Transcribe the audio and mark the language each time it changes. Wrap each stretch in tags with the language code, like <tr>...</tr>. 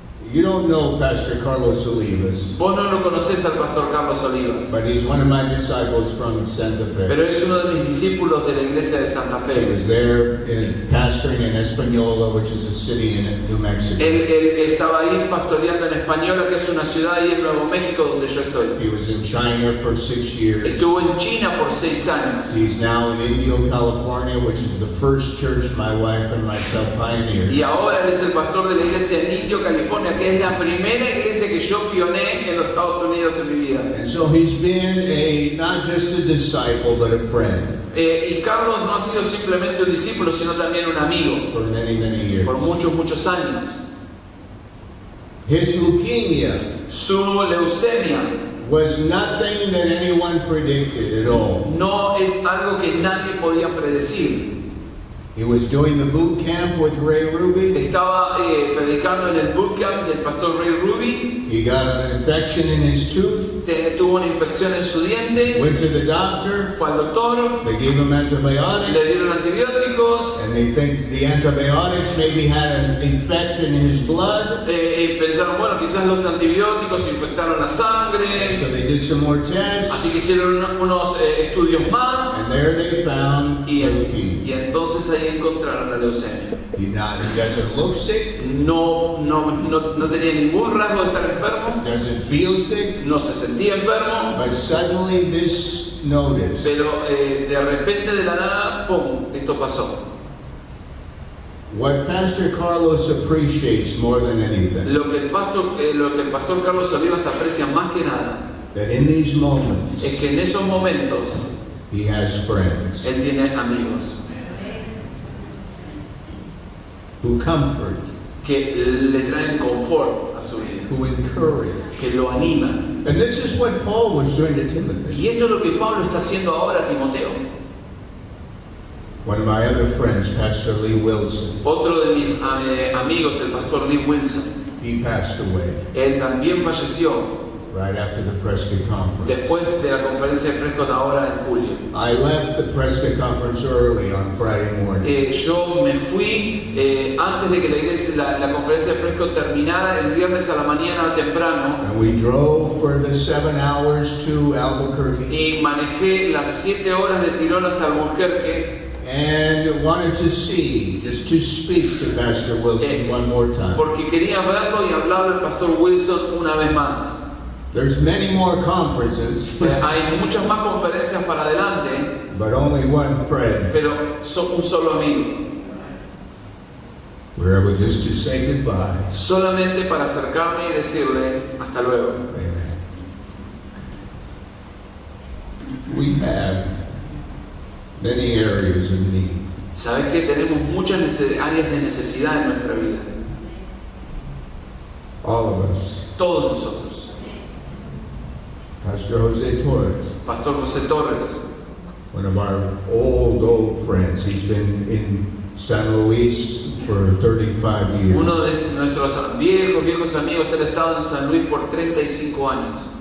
<en>You don't know Pastor Carlos Olivas,</en> <es>Vos no lo conocés al pastor Carlos Olivas,</es> <en>but he's one of my disciples from Santa Fe.</en> <es>pero es uno de mis discípulos de la iglesia de Santa</es> <en>He</en> <es>Fe.</es> <en>was there pastoring in Española, which is a city in New Mexico.</en> <es>Él estaba ahí pastoreando en Española, que es una ciudad ahí en Nuevo México donde yo estoy.</es> <en>He was in China for 6 years.</en> <es>Estuvo en China por 6 años.</es> <en>He's now in Indio, California, which is the first church my wife and myself pioneered.</en> <es>Y ahora él es el pastor de la iglesia en Indio, California, que es la primera iglesia que yo pioné en los Estados Unidos en mi vida.</es> <en>And so he's been not just a disciple, but a friend</en> <es>Y Carlos no ha sido simplemente un discípulo, sino también un amigo</es> <en>for many, many years.</en> <es>por muchos años.</es> <en>His leukemia</en> <es>Su leucemia</es> <en>was nothing that anyone predicted at all.</en> <es>no es algo que nadie podía predecir.</es> <en>He was doing the boot camp with Ray Ruby.</en> <es>Estaba predicando en el bootcamp del pastor Ray Ruby.</es> <en>He got an infection in his tooth.</en> <es>Tuvo una infección en su diente.</es> <en>Went to the doctor.</en> <es>Fue al doctor.</es> <en>They gave him</en> <es>Le</es> <en>antibiotics.</en> <es>dieron antibióticos.</es> <en>And they think the antibiotics maybe had an effect in his blood.</en> <es>Pensaron, bueno, quizás los antibióticos infectaron la sangre.</es> <en>So they did some more tests.</en> <es>Así que hicieron unos estudios más.</es> <en>And there they found leukemia.</en> <es>Y entonces ahí encontraron la leucemia.</es> <en>He doesn't look sick.</en> <es>No tenía ningún rasgo de estar enfermo.</es> <en>Doesn't feel sick.</en> <es>No se sentía enfermo.</es> <en>But suddenly this notice.</en> <es>Pero de repente de la nada, ¡pum!, esto pasó.</es> <en>What Pastor Carlos appreciates more than anything.</en> <es>Lo que el pastor Carlos Olivas aprecia más que nada</es> <en>That in these moments</en> <es>es que en esos momentos</es> <en>he has friends</en> <es>él tiene amigos</es> <en>who comfort,</en> <es>que le traen confort a su vida,</es> <en>who encourage.</en> <es>que lo animan.</es> <en>And this is what Paul was doing to Timothy.</en> <es>Y esto es lo que Pablo está haciendo ahora a Timoteo.</es> <en>One of my other friends, Pastor Lee Wilson,</en> <es>Otro de mis amigos, el pastor Lee Wilson,</es> <en>he passed away</en> <es>él también falleció</es> <en>right after the Prescott conference.</en> <es>después de la conferencia de Prescott ahora en julio.</es> <en>I left the Prescott conference early on Friday morning.</en> <es>Yo me fui antes de que la conferencia de Prescott terminara el viernes a la mañana temprano</es> <en>And we drove for the 7 hours to Albuquerque</en> <es>y manejé las 7 horas de tirón hasta Albuquerque</es> <en>and wanted to see, just to speak to Pastor Wilson one more time.</en> <es>porque quería verlo y hablarle al pastor Wilson una vez más.</es> <en>There's many more conferences,</en> <es>Hay muchas más conferencias para adelante,</es> <en>but only one friend.</en> <es>pero son un solo amigo.</es> <en>We're able just to say goodbye.</en> <es>Solamente para acercarme y decirle hasta luego.</es> <en>Amen. We have many areas of need.</en> <es>Sabes que tenemos muchas áreas de necesidad en nuestra vida.</es> <en>All of us.</en> <es>Todos nosotros.</es> <en>Pastor Jose Torres,</en> <es>Pastor José Torres,</es> <en>one of our old friends. He's been in San Luis for 35 years.</en> <es>uno de nuestros viejos amigos, él ha estado en San Luis por 35 años.</es>